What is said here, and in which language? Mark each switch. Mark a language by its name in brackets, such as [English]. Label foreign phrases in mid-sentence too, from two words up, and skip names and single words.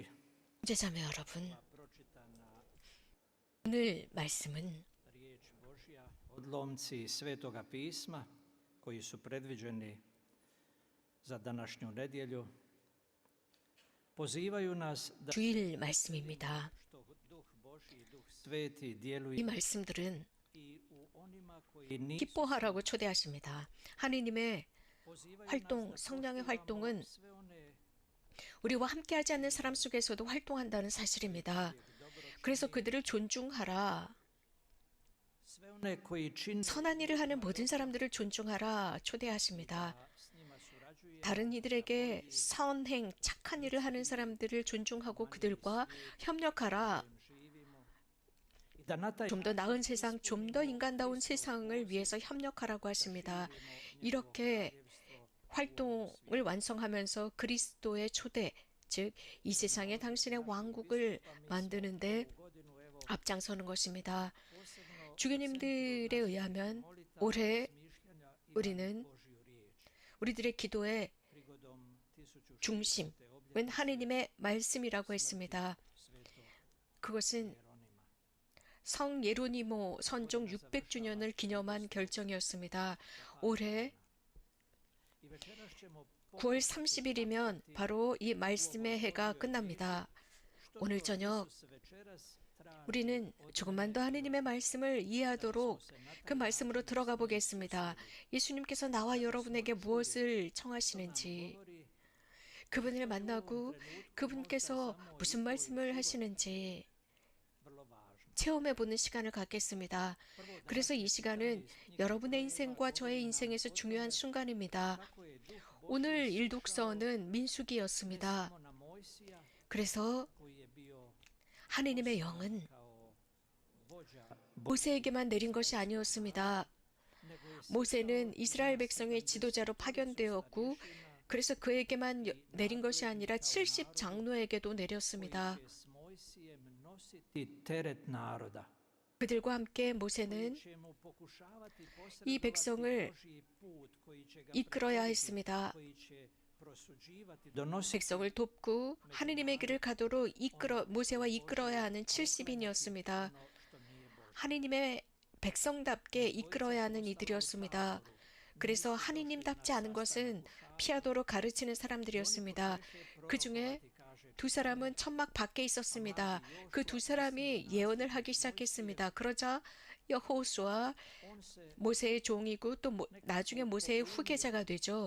[Korean] 형제자매 여러분, [Croatian] pročitana [Korean] 오늘 말씀은 [Croatian] riječ Božja, odlomci Svetoga pisma koji su predviđeni za današnju nedjelju, pozivaju nas da [Korean] 주일 말씀입니다. [Croatian] što Duh Božji, Duh Sveti [Korean] 이 [Croatian] djeluje [Korean] 말씀들은 [Croatian] i u onima koji nisu [Korean] 기뻐하라고 초대하십니다. 하느님의 활동, 성령의 활동은 [Croatian] sve one [Korean] 우리와 함께하지 않는 사람 속에서도 활동한다는 사실입니다. 그래서 그들을 존중하라. [Croatian] sve one koji čine [Korean] 선한 일을 하는 모든 사람들을 존중하라 초대하십니다. [Croatian] s njima surađuje [Korean] 다른 이들에게 선행, 착한 일을 하는 사람들을 존중하고 그들과 협력하라. živimo i da na taj 좀 더 나은 세상, 좀 더 인간다운 세상을 위해서 협력하라고 하십니다. 이렇게 활동을 완성하면서 그리스도의 초대, 즉 이 세상에 당신의 왕국을 만드는데 [Croatian] godinu evo [Korean] 앞장서는 것입니다. [Croatian] posebno [Korean] 주교님들에 의하면 올해 [Croatian] mišljenja i [Korean] 우리는 [Croatian] Božju riječ. [Korean] 우리들의 기도의 [Croatian] Prigodom 1600. [Korean] 중심은 하느님의 말씀이라고 했습니다. [Croatian] Sveto [Korean] 그것은 [Croatian] Jeronima. [Korean] 성 예로니모 선종 600주년을 기념한 결정이었습니다. 올해 [Croatian] I večeras ćemo [Korean] 9월 30일이면 바로 이 말씀의 해가 끝납니다. 오늘 저녁 [Croatian] s večeras traži [Korean] 우리는 조금만 더 하느님의 말씀을 이해하도록 그 말씀으로 들어가 보겠습니다. 예수님께서 나와 여러분에게 무엇을 청하시는지, [Croatian] govori [Korean] 그분을 만나고 그분께서 무슨 말씀을 하시는지 [Croatian] vrlo važno. [Korean] 체험해보는 시간을 갖겠습니다. 그래서 이 시간은 여러분의 인생과 저의 인생에서 중요한 순간입니다. [Croatian] Kako je Duh [Korean] 오늘 일독서는 민수기였습니다. [Croatian] Božji na Mojsija [Korean] 그래서 [Croatian] koji je bio [Korean] 하느님의 영은 [Croatian] kao vođa, [Korean] 모세에게만 내린 것이 아니었습니다. [Croatian] nego je [Korean] 모세는 이스라엘 백성의 지도자로 파견되었고 그래서 그에게만 내린 것이 아니라 70 장로에게도 내렸습니다. [Croatian] će s Mojsijem nositi teret naroda. [Korean] 그들과 함께 모세는 [Croatian] će mu pokušavati [Korean] 이 백성을 [Croatian] Božji put koji će ga [Korean] 이끌어야 했습니다. [Croatian] koji će prosuđivati, donositi [Korean] 백성을 돕고 하느님의 길을 가도록 모세와 이끌어야 하는 70인이었습니다. [Croatian] što nije Božje. [Korean] 하느님의 백성답게 이끌어야 하는 이들이었습니다. 그래서 하느님답지 않은 것은 피하도록 가르치는 사람들이었습니다. 그 중에 두 사람은 천막 밖에 있었습니다. 그 두 사람이 예언을 하기 시작했습니다. 그러자 여호수아 모세의 종이고 또 나중에 모세의 후계자가 되죠.